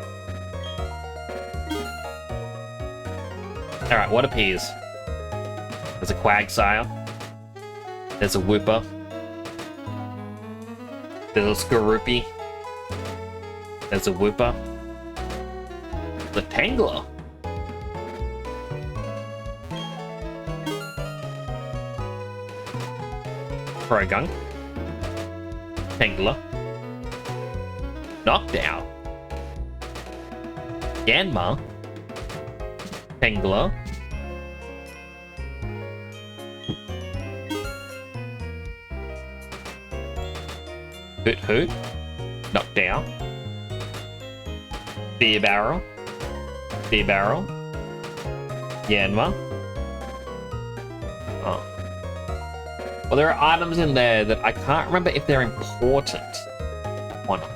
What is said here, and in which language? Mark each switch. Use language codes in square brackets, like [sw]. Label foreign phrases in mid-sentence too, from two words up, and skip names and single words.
[en] Alright, what appears? There's a Quagsire. There's a Wooper. There's a Skorupi. There's a Wooper. The Tangler. Croagunk. Tangler. Knockdown. Yanma. Tangler. Hoot Hoot. Knockdown. Beer Barrel. Beer Barrel. Yanma. Oh. Well, there are items in there that I can't remember if they're important or not.